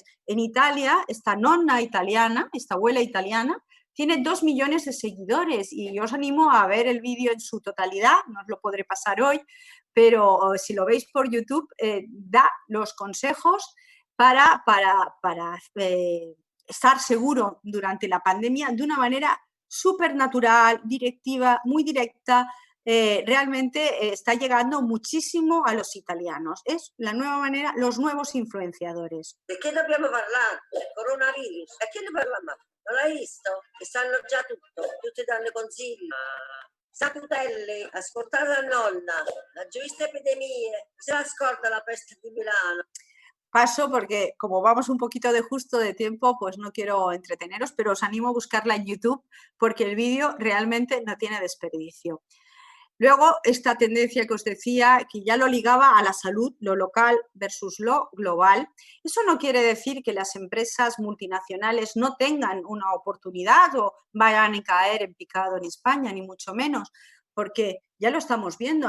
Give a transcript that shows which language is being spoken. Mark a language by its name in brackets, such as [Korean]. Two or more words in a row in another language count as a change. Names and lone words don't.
[Spanish] En Italia, esta [Italian] nonna italiana, [Spanish] esta abuela italiana, tiene 2 millones de seguidores y yo os animo a ver el vídeo en su totalidad, no os lo podré pasar hoy, pero si lo veis por YouTube, da los consejos para estar seguro durante la pandemia de una manera súper natural, directiva, muy directa. Realmente está llegando muchísimo a los italianos. Es la nueva manera, los nuevos influenciadores. [Italian] Di che dobbiamo parlare? Coronavirus. E che ne parliamo? Non l'hai visto? Che sanno già tutto, tutti danno consigli. Saputelli, ascoltate la nonna, ha già visto epidemie, se la scorda la peste di Milano. [Spanish] Paso porque como vamos un poquito de justo de tiempo, pues no quiero entreteneros, pero os animo a buscarla en YouTube porque el vídeo realmente no tiene desperdicio. Luego, esta tendencia que os decía, que ya lo ligaba a la salud, lo local versus lo global, eso no quiere decir que las empresas multinacionales no tengan una oportunidad o vayan a caer en picado en España, ni mucho menos, porque ya lo estamos viendo.